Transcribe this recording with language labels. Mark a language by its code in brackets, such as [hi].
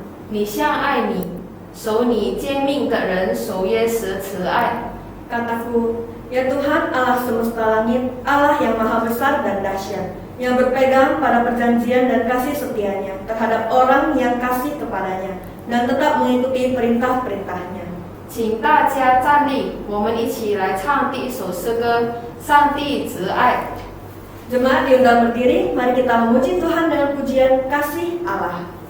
[zh] 你像爱你，守你诫命的人，守约时慈爱。 [id] Kataku, ya Tuhan Allah semesta langit, Allah yang maha besar dan dahsyat, yang berpegang pada perjanjian dan kasih setianya terhadap orang yang kasih kepadanya, dan tetap mengikuti perintah-perintahnya. [zh] 请大家站立，我们一起来唱第一首诗歌《上帝慈爱》。 [id] Jemaat diundang berdiri, mari kita memuji Tuhan dengan pujian kasih Allah.